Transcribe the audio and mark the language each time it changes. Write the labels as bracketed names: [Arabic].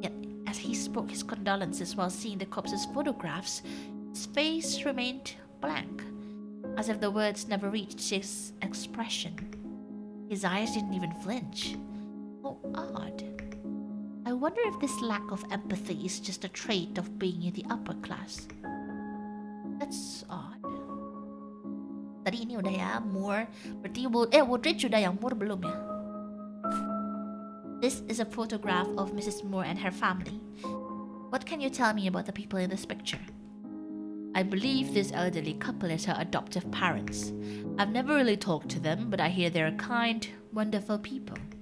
[English] Yet, as he spoke his condolences while seeing the corpse's photographs, his face remained blank, as if the words never reached his expression. His eyes didn't even flinch. How odd. I wonder if this lack of empathy is just a trait of being in the upper class. That's odd. [Indonesian] Tadi ini udah ya, Moore. Berarti Woodridge udah yang Moore belum ya? [English] This is a photograph of Mrs. Moore and her family. What can you tell me about the people in this picture? I believe this elderly couple is her adoptive parents. I've never really talked to them, but I hear they're kind, wonderful people.